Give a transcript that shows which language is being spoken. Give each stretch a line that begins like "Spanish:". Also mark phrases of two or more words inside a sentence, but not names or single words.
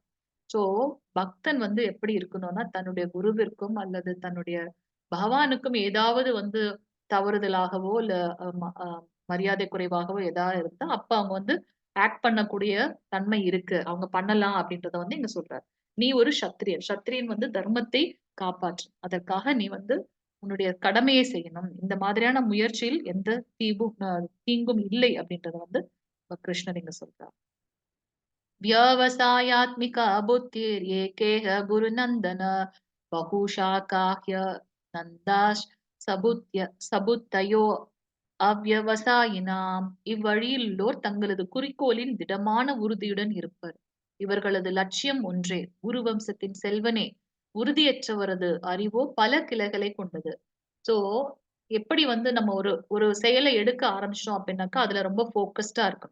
Tamil: சோ பக்தன் வந்து எப்படி இருக்கணும்னா, தன்னுடைய குருவிற்கும் அல்லது தன்னுடைய பகவானுக்கும் ஏதாவது வந்து தவறுதலாகவோ இல்ல மரியாதை குறைவாகவோ ஏதாவது இருந்தா அப்ப அவங்க வந்து ஆக்ட் பண்ணக்கூடிய தன்மை இருக்கு, அவங்க பண்ணலாம் அப்படின்றத வந்து இங்க சொல்றாரு. நீ ஒரு சத்திரியன் வந்து தர்மத்தை காப்பாற்று, அதற்காக நீ வந்து உன்னுடைய கடமையை செய்யணும். இந்த மாதிரியான முயற்சியில் எந்த தீங்கும் இல்லை அப்படின்றத வந்து கிருஷ்ணர் இங்க சொல்றார்.
Sanskrit: व्यवसायात्मिका बुद्धिर्येकेह गुरुनन्दन बहुशाकाह्य नन्दाश् च बुद्धयो अव्यवसायिनाम्.
Tamil: இவ்வழியில் உள்ளோர் தங்களது குறிக்கோளின் திடமான உறுதியுடன் இருப்பர். இவர்களது லட்சியம் ஒன்றே. குருவம்சத்தின் செல்வனே, உறுதியற்றவரது அறிவோ பல கிளைகளை கொண்டது. சோ எப்படி வந்து நம்ம ஒரு ஒரு செயலை எடுக்க ஆரம்பிச்சோம் அப்படின்னாக்கா அதுல ரொம்ப போக்கஸ்டா இருக்கும்.